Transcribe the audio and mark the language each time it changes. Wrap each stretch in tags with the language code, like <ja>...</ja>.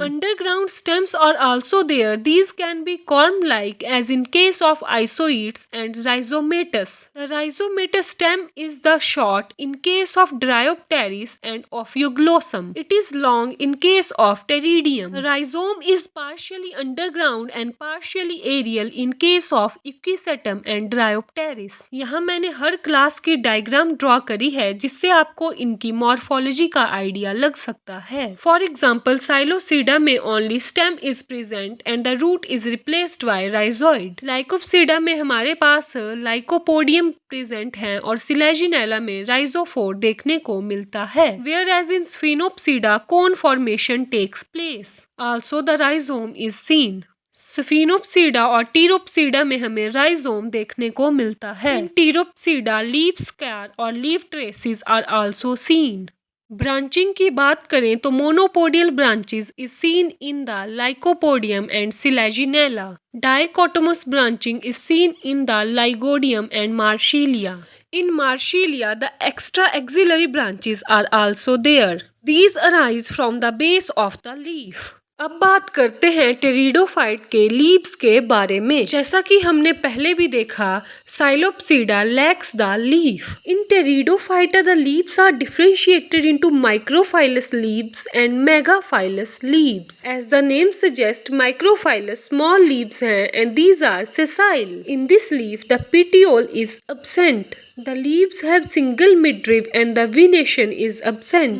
<en>Underground stems are also there. These can be corm-like as in case of Isoids and Rhizomatous. The Rhizomatous stem is the short in case of Bryopteris and Ophioglossum. It is long in case of Pteridium. The rhizome is partially underground and partially aerial in case of Equisetum and Bryopteris.</en> <hi>यहाँ मैंने हर class की diagram draw करी है जिससे आपको इनकी morphology का idea लग सकता है.</hi> <en>For example Psilopsida में only stem is present and the root is replaced by rhizoid.</en> <hi>लाइकोप्सीडा में हमारे पास लाइकोपोडियम प्रेजेंट है और सिलेजिनेला में राइजोफोर देखने को मिलता है.</hi> <en>Where as in Sphenopsida cone formation takes place. Also the rhizome is seen.</en> <hi>स्फिनोप्सीडा और टीरोप्सीडा में हमें राइजोम देखने को मिलता है.</hi> <en>Pteropsida leaf square और leaf traces are also seen.</en> <hi>Branching की बात करें तो</hi> <en>Monopodial branches is seen in the Lycopodium and Selaginella. Dichotomous branching is seen in the Lygodium and Marsilea. In Marshallia, the extra axillary branches are also there. These arise from the base of the leaf.</en> <hi>अब बात करते हैं pteridophyte के leaves के बारे में. जैसा कि हमने पहले भी देखा, साइलोप्सीडा</hi> <en>lacks the leaf. In Pteridophyta the leaves are differentiated into microphyllous leaves and megaphylous leaves. As the name suggests, microphyllous small leaves हैं and these are sessile. In this leaf, the petiole is absent. The leaves have single midrib and the venation is absent.</en>